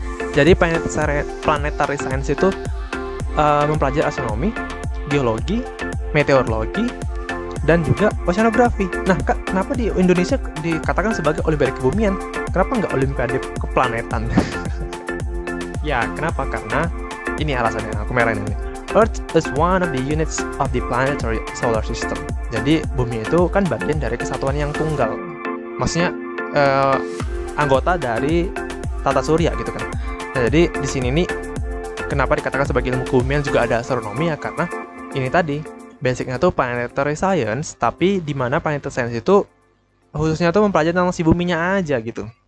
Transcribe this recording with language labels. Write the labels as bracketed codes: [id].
[id] Jadi planetary science itu mempelajari astronomi, geologi, meteorologi, dan juga oceanografi. Nah, kenapa di Indonesia dikatakan sebagai Olimpiade Kebumian? Kenapa nggak Olimpiade Keplanetan? Ya, kenapa? Karena ini alasannya, aku merahin ini. [en] Earth is one of the units of the planetary solar system. [id] Jadi bumi itu kan bagian dari kesatuan yang tunggal. Maksudnya anggota dari tata surya gitu kan. Nah, jadi di sini nih kenapa dikatakan sebagai ilmu kebumian juga ada astronomi ya, karena ini tadi basicnya tuh planetary science, tapi di mana planetary science itu khususnya tuh mempelajari tentang si buminya aja gitu.